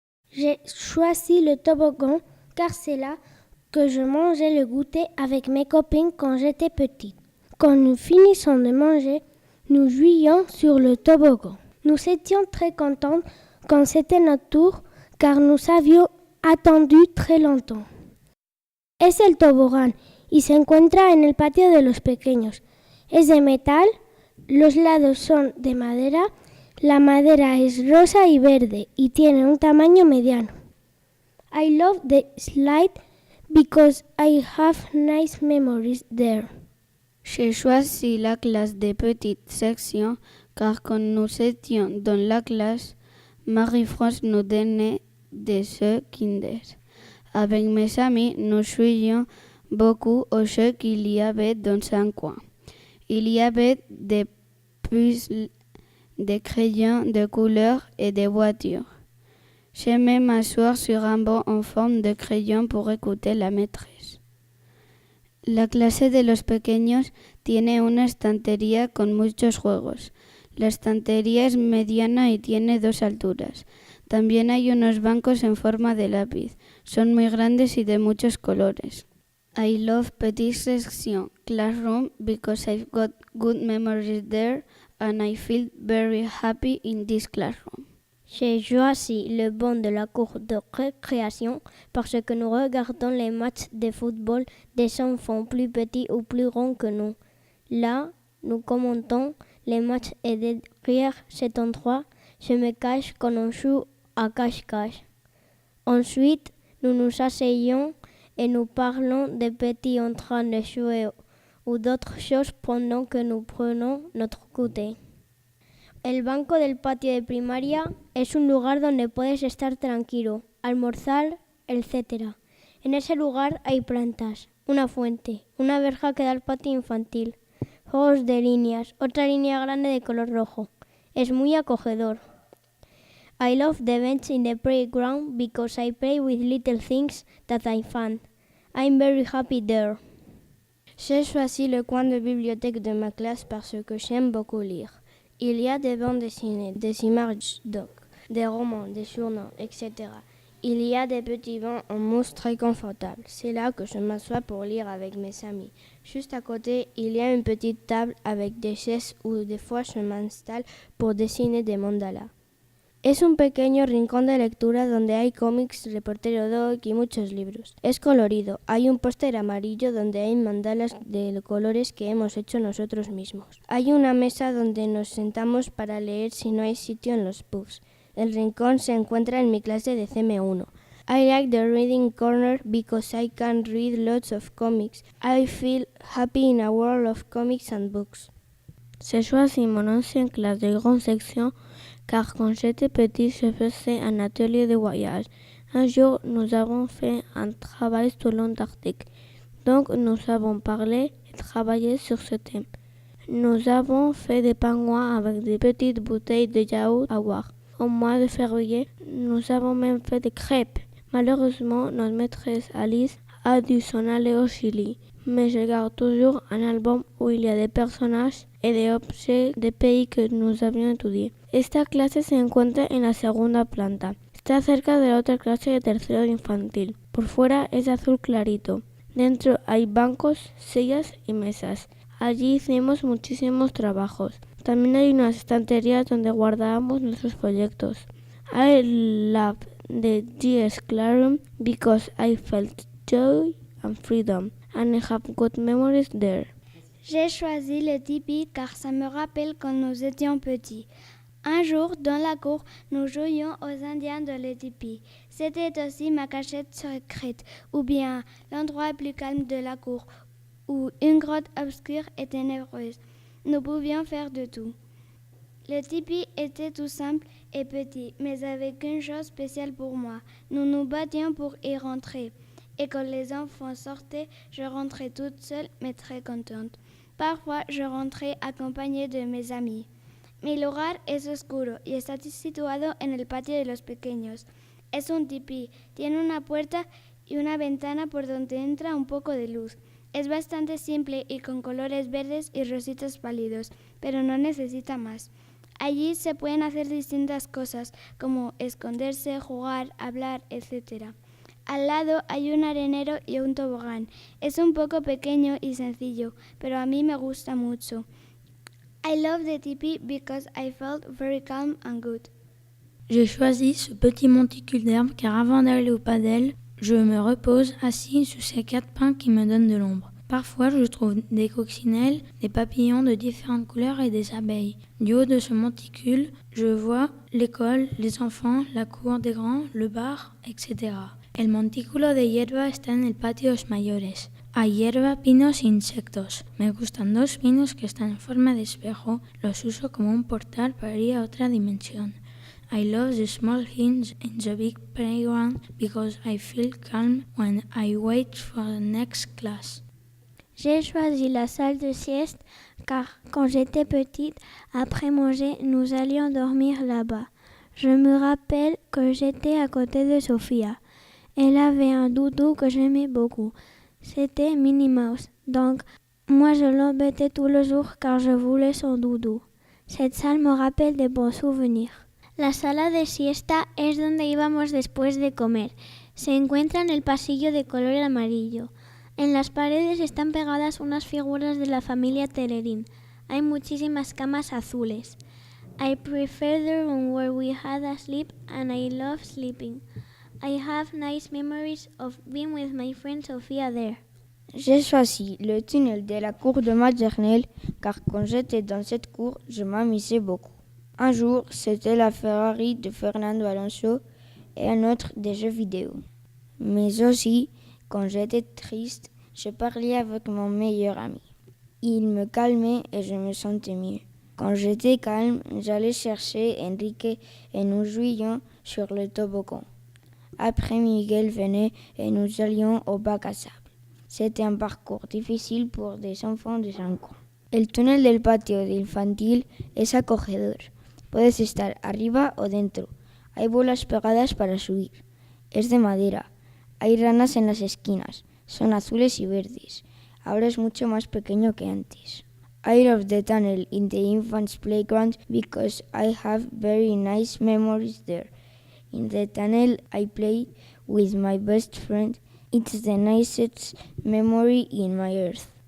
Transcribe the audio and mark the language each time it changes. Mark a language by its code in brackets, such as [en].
[fr] J'ai choisi le toboggan car c'est là que je mangeais le goûter avec mes copines quand j'étais petite. Quand nous finissons de manger, nous jouions sur le toboggan. Nous étions très contents quand c'était notre tour car nous avions attendu très longtemps. [es] Es el tobogán y se encuentra en el patio de los pequeños. Es de metal, los lados son de madera, la madera es rosa y verde y tiene un tamaño mediano. [en] I love the slide because I have nice memories there. [fr] J'ai choisi la classe des petites sections car quand nous étions dans la classe, Marie-France nous donnait des jeux Kinder. Avec mes amis, nous jouions beaucoup aux jeux qu'il y avait dans un coin. Il y avait des puzzles, des crayons de couleurs et des voitures. J'aimais m'asseoir sur un banc en forme de crayon pour écouter la maîtresse. [es] La clase de los pequeños tiene una estantería con muchos juegos. La estantería es mediana y tiene 2 alturas. También hay unos bancos en forma de lápiz. Son muy grandes y de muchos colores. [en] I love Petit Section Classroom because I've got good memories there and I feel very happy in this classroom. [fr] J'ai choisi le banc de la cour de récréation parce que nous regardons les matchs de football des enfants plus petits ou plus grands que nous. Là, nous commentons les matchs et derrière cet endroit, je me cache quand on joue à cache-cache. Ensuite, nous nous asseyons et nous parlons des petits en train de jouer ou d'autres choses pendant que nous prenons notre goûter. [es] El banco del patio de primaria es un lugar donde puedes estar tranquilo, almorzar, etc. En ese lugar hay plantas, una fuente, una verja que da al patio infantil, juegos de líneas, otra línea grande de color rojo. Es muy acogedor. [en] I love the bench in the playground because I play with little things that I find. I'm very happy there. [fr] J'ai choisi le coin de bibliothèque de ma classe parce que j'aime beaucoup lire. Il y a des bandes dessinées, des images doc, des romans, des journaux, etc. Il y a des petits bancs en mousse très confortables. C'est là que je m'assois pour lire avec mes amis. Juste à côté, il y a une petite table avec des chaises où des fois je m'installe pour dessiner des mandalas. [es] Es un pequeño rincón de lectura donde hay cómics, reportero doc y muchos libros. Es colorido. Hay un póster amarillo donde hay mandalas de colores que hemos hecho nosotros mismos. Hay una mesa donde nos sentamos para leer si no hay sitio en los pubs. El rincón se encuentra en mi clase de CM1. [en] I like the reading corner because I can read lots of comics. I feel happy in a world of comics and books. [fr] J'ai choisi mon ancienne classe de grande section car quand j'étais petit, je faisais un atelier de voyage. Un jour, nous avons fait un travail sur l'Antarctique. Donc, nous avons parlé et travaillé sur ce thème. Nous avons fait des pingouins avec des petites bouteilles de yaourt à boire. Au mois de février, nous avons même fait des crêpes. Malheureusement, notre maîtresse Alice a dû s'en aller au Chili. Mais je garde toujours un album où il y a des [es] personajes y de objetos [fr] de pays que nous avions étudié. [es] Esta clase se encuentra en la segunda planta. Está cerca de la otra clase de tercero de infantil. Por fuera es azul clarito. Dentro hay bancos, sillas y mesas. Allí hicimos muchísimos trabajos. También hay unas estanterías donde guardábamos nuestros proyectos. [en] I love the GS Classroom because I felt joy and freedom. And I have good memories there. [fr] J'ai choisi le tipi car ça me rappelle quand nous étions petits. Un jour, dans la cour, nous jouions aux Indiens de le tipi. C'était aussi ma cachette secrète, ou bien l'endroit plus calme de la cour, ou une grotte obscure et ténébreuse. Nous pouvions faire de tout. Le tipi était tout simple et petit, mais avec une chose spéciale pour moi. Nous nous battions pour y rentrer. Et quand les enfants sortaient, je rentrais toute seule, mais très contente. Parfois, je rentrais acompañée de mes amis. [es] Mi lugar es oscuro y está situado en el patio de los pequeños. Es un tipí, tiene una puerta y una ventana por donde entra un poco de luz. Es bastante simple y con colores verdes y rositas pálidos, pero no necesita más. Allí se pueden hacer distintas cosas, como esconderse, jugar, hablar, etc. Al lado hay un arenero y un tobogán. Es un poco pequeño y sencillo, pero a mí me gusta mucho. [en] I love the tipi because I felt very calm and good. [fr] J'ai choisi ce petit monticule d'herbe car avant d'aller au padel, je me repose assis sous ces 4 pins qui me donnent de l'ombre. Parfois, je trouve des coccinelles, des papillons de différentes couleurs et des abeilles. Du haut de ce monticule, je vois l'école, les enfants, la cour des grands, le bar, etc. [es] El montículo de hierba está en el patio de los mayores. Hay hierba, pinos e insectos. Me gustan 2 pinos que están en forma de espejo. Los uso como un portal para ir a otra dimensión. [en] I love the small things in the big playground because I feel calm when I wait for the next class. [fr] J'ai choisi la salle de sieste car quand j'étais petite, après manger, nous allions dormir là-bas. Je me rappelle que j'étais à côté de Sophia. Elle avait un doudou que j'aimais beaucoup. C'était Minnie Mouse. Donc, moi je l'embêtais tous les jours car je voulais son doudou. Cette salle me rappelle de bons souvenirs. [es] La sala de siesta es donde íbamos después de comer. Se encuentra en el pasillo de color amarillo. En las paredes están pegadas unas figuras de la familia Telerín. Hay muchísimas camas azules. [en] I prefer the room where we had a sleep and I love sleeping. I have nice memories of being with my friend Sophia there. [fr] J'ai choisi le tunnel de la cour de maternelle car quand j'étais dans cette cour, je m'amusais beaucoup. Un jour, c'était la Ferrari de Fernando Alonso et un autre des jeux vidéo. Mais aussi, quand j'étais triste, je parlais avec mon meilleur ami. Il me calmait et je me sentais mieux. Quand j'étais calme, j'allais chercher Enrique et nous jouions sur le toboggan. Après, Miguel venait et nous allions au bac à sable. C'était un parcours difficile pour des enfants de 5 ans. [es] El túnel del patio de infantil es acogedor. Puedes estar arriba o dentro. Hay bolas pegadas para subir. Es de madera. Hay ranas en las esquinas. Son azules y verdes. Ahora es mucho más pequeño que antes. [en] I love the tunnel in the infant's playground because I have very nice memories there. In the tunnel I played with my best friend. It's the nicest memory in my earth.